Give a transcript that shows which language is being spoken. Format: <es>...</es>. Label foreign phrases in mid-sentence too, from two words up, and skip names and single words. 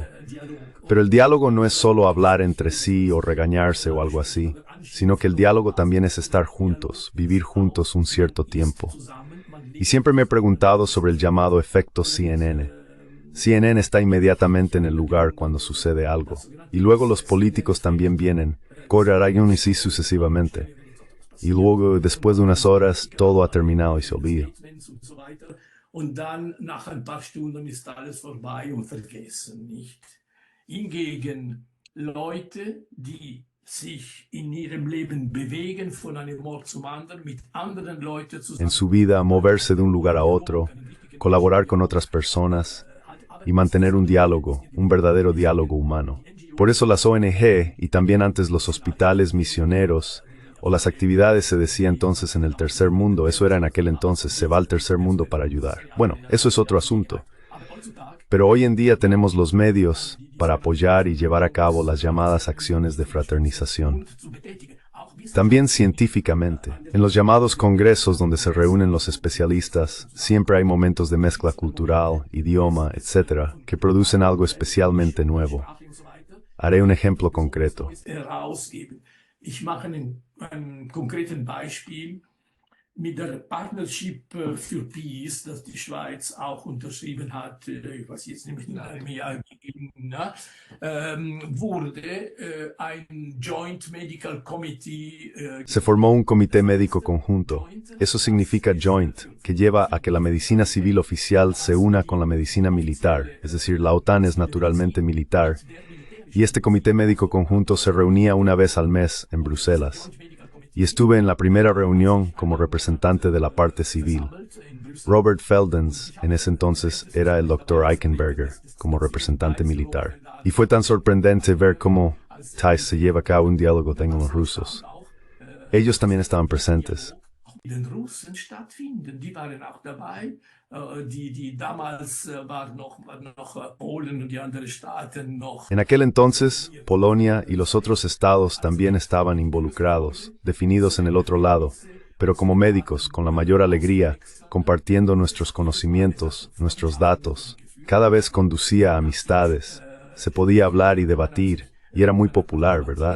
<es>Pero el diálogo no es solo hablar entre sí o regañarse o algo así, sino que el diálogo también es estar juntos, vivir juntos un cierto tiempo. Y siempre me he preguntado sobre el llamado efecto CNN. CNN está inmediatamente en el lugar cuando sucede algo, y luego los políticos también vienen, correrán y así sucesivamente. Y luego, después de unas horas, todo ha terminado y se olvida.</es> <de>Und dann, nach ein paar Stunden, ist alles vorbei und vergessen, nicht? Hingegen Leute, die sich in ihrem Leben bewegen, von einem Ort zum anderen, mit anderen Leuten zusammen.</de> <es>En su vida, moverse de un lugar a otro, colaborar con otras personas, y mantener un diálogo, un verdadero diálogo humano. Por eso las ONG y también antes los hospitales misioneros o las actividades se decía entonces en el tercer mundo, eso era en aquel entonces, se va al tercer mundo para ayudar. Bueno, eso es otro asunto. Pero hoy en día tenemos los medios para apoyar y llevar a cabo las llamadas acciones de fraternización. También científicamente, en los llamados congresos donde se reúnen los especialistas, siempre hay momentos de mezcla cultural, idioma, etc., que producen algo especialmente nuevo. Haré un ejemplo concreto.</es> <de>Ich mache einen konkreten Beispiel mit der Partnership für Peace, das die Schweiz auch unterschrieben hat, ich weiß jetzt nicht in einem Jahr, wurde ein Joint Medical Committee.</de> <es>Se formó un comité médico conjunto. Eso significa joint, que lleva a que la medicina civil oficial se una con la medicina militar, es decir, la OTAN es naturalmente militar, y este comité médico conjunto se reunía una vez al mes en Bruselas. Y estuve en la primera reunión como representante de la parte civil. Robert Feldens, en ese entonces, era el Dr. Eichenberger, como representante militar. Y fue tan sorprendente ver cómo Thais se lleva a cabo un diálogo con los rusos. Ellos también estaban presentes.</es> <de>Den Russen stattfinden, die waren auch dabei. Die damals waren noch Polen und die anderen Staaten noch.</de> <es>En aquel entonces, Polonia y los otros estados también estaban involucrados, definidos en el otro lado, pero como médicos, con la mayor alegría, compartiendo nuestros conocimientos, nuestros datos. Cada vez conducía a amistades, se podía hablar y debatir, y era muy popular, ¿verdad?</es>